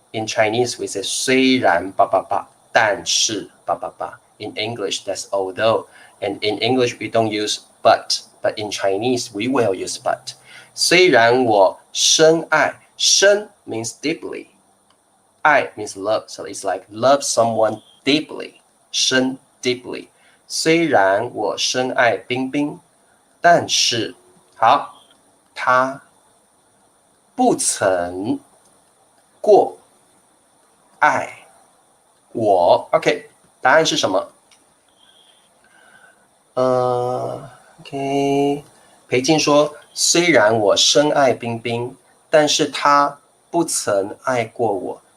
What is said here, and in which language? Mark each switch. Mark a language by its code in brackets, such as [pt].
[en] In Chinese we say [zh] 虽然但是 [en] In English that's although. And in English we don't use but in Chinese we will use but. [zh] 虽然我深爱，深 [en] means deeply. 爱 means love, so it's like love someone deeply. 深 deeply. [zh] 虽然我深爱冰冰，但是好，他不曾过爱我。 OK， 答案是什么？OK， 裴静说，虽然我深爱冰冰，但是他不曾爱过我。